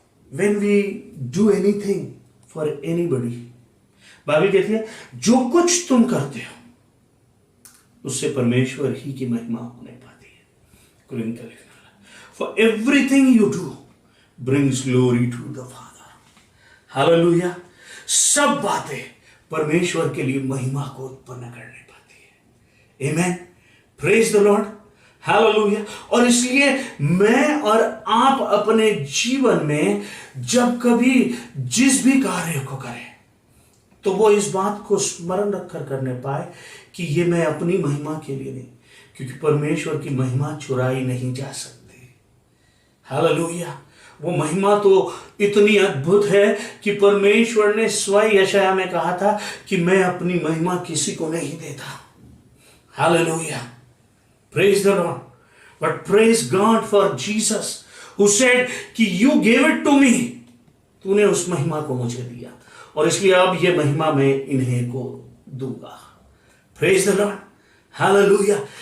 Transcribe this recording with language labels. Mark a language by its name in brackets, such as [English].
[English] When we do anything for anybody, [Hindi] Bible कहती है जो कुछ तुम करते हो उससे परमेश्वर ही की महिमा होने पाती है। कुरिन्थ का लिखना, [English] For everything you do brings glory to the Father. [Hindi] Hallelujah. सब बातें परमेश्वर के लिए महिमा को उत्पन्न करने पाती है। आमेन, [English] praise the Lord, [Hindi] हालेलुया। और इसलिए मैं और आप अपने जीवन में जब कभी जिस भी कार्य को करें तो वो इस बात को स्मरण रखकर करने पाए कि ये मैं अपनी महिमा के लिए नहीं, क्योंकि परमेश्वर की महिमा चुराई नहीं जा सकती। हालेलुया। वो महिमा तो इतनी अद्भुत है कि परमेश्वर ने स्वयं यशायाह में कहा था कि मैं अपनी महिमा किसी को नहीं देता। Hallelujah, [English] praise the Lord, but praise God for Jesus who said [Hindi] कि [English] you gave it to me, [Hindi] तूने उस महिमा को मुझे दिया और इसलिए अब ये महिमा मैं इन्हें को दूंगा। [English] praise the Lord, hallelujah.